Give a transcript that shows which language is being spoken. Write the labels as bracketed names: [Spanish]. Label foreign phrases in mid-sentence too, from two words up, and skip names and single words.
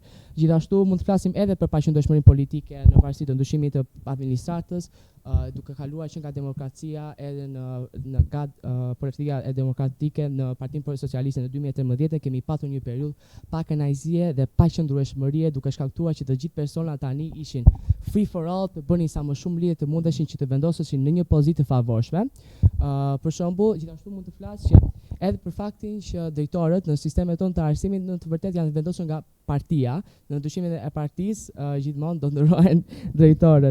[Albanian] Gjithashtu mund të flasim edhe për paqëndrueshmërinë politike në varësi të ndryshimit të administratës, duke kaluar që nga demokracia edhe nga politika e demokratike në Partinë Socialiste në 2013 kemi patur një periudhë pa kënaqësie dhe paqëndrueshmërie, duke shkaktuar që të gjithë personat tani ishin [English] free for all, [Albanian] të bënin sa më shumë lidhje të mundeshin që të vendoseshin në një pozitë të favorshme. Për shembull, gjithashtu mund të flas që edhe për faktin që drejtorët në sistemet tonë të arsimit në të vërtetë janë vendosur nga partia, në ndryshimin e partisë gjithmonë do ndërrohen drejtorët.